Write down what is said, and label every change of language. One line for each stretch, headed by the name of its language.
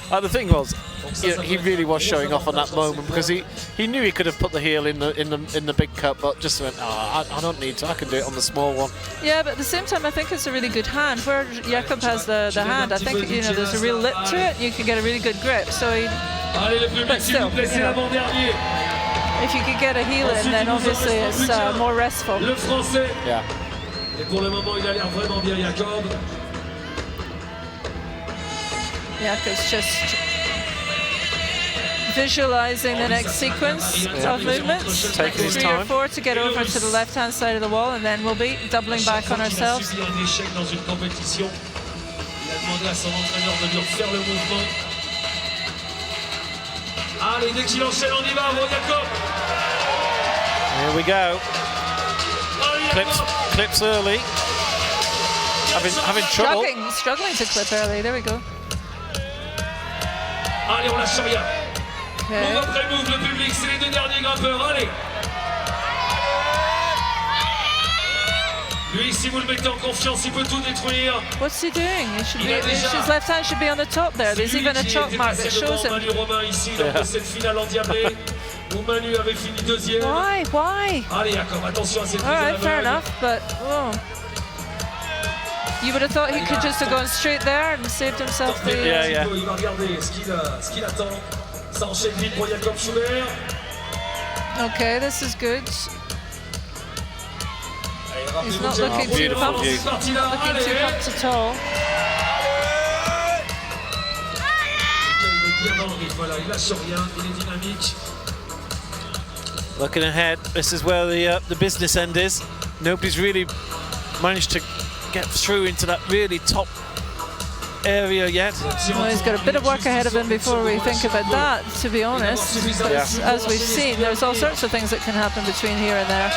English: The thing was, he really was showing off on that moment because he knew he could have put the heel in the big cup, but just went, I don't need to. I can do it on the small one. Yeah, but at the same time, I think it's a really good hand. Where Jakob has the hand, I think there's a real lip to it. You can get a really good grip. So, but still, if you could get a heel in, then obviously it's more restful. Yeah.
French: Et pour le moment, il a l'air vraiment bien, Jakob.
English: Jakob's just visualizing the next sequence of movements. Taking his 3 time. or 4 to get over to the left-hand side of the wall, and then we'll be doubling back on ourselves.
French: Il a subi un échec dans une compétition. Il a demandé à son entraîneur de lui refaire le mouvement. Allez, dès qu'il enchaîne, on y va, bon Jakob.
English: Here we go. Clips early. Having trouble. Struggling to clip early. There we go.
French: Allez, on lâche rien.
English: Okay.
French: Move après move, le public, c'est les 2 derniers grimpeurs. Allez. Lui, si vous le mettez en confiance, il peut tout détruire.
English: What's he doing? His left hand should be on the top there. There's even a chalk mark that shows him.
French: Manu Romain ici, lors de cette finale endiablée, où Manu avait fini 2e.
English: Why?
French: Allez, Jakob, attention à cette
English: All right, fair enough, but you would have thought he could just have gone straight there and saved himself the. Yeah.
French: Il va regarder ce qu'il attend. Ça enchaîne vite pour Jakob Schubert.
English: Okay, this is good. He's not looking too pumped. Looking too pumped at all.
French: Il est bien dans le rythme, voilà, il lâche rien, il est dynamique.
English: Looking ahead, this is where the business end is. Nobody's really managed to get through into that really top area yet. Well, he's got a bit of work ahead of him before we think about that, to be honest. As we've seen, there's all sorts of things that can happen between here and there.